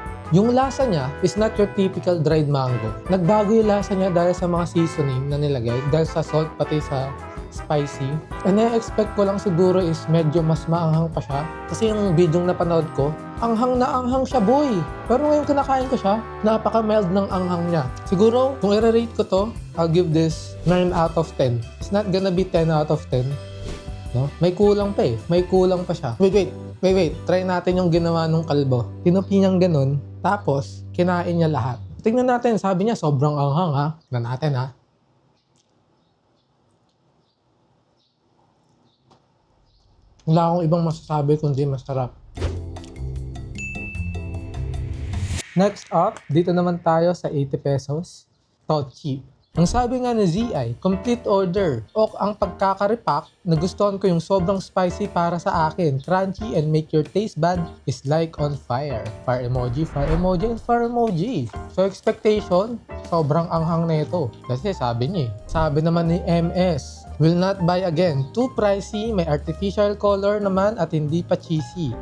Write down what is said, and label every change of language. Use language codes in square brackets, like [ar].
[tl] Yung lasa niya [en] is not your typical dried mango. [tl] Nagbago yung lasa niya dahil sa mga seasoning na nilagay, dahil sa salt pati sa spicy. And I-expect ko lang siguro is medyo mas maanghang pa siya. Kasi yung video napanood ko, anghang na anghang siya boy. Pero ngayon kinakain ko siya, napaka-mild ng anghang niya. Siguro, kung i-rate ko to, [en] I'll give this 9 out of 10. It's not gonna be 10 out of 10. [tl] No? May kulang pa eh. May kulang pa siya. Wait. Try natin yung ginawa nung kalbo. Tinupi niyang ganun, tapos kinain niya lahat. Tingnan natin, sabi niya sobrang anghang ha. Tingnan natin ha. Wala akong ibang masasabi kundi masarap. Next up, dito naman tayo sa 80 pesos. Tochi. Ang sabi nga ni ZI, complete order. O ang pagkakaripak, nagustuhan ko yung sobrang spicy para sa akin. [en] Crunchy and make your taste bud is like on fire. Fire emoji, and fire emoji. So expectation, [tl] sobrang anghang na ito. Kasi sabi niya, sabi naman ni MS, [en] will not buy again. Too pricey, [tl] may artificial color naman at hindi pa cheesy.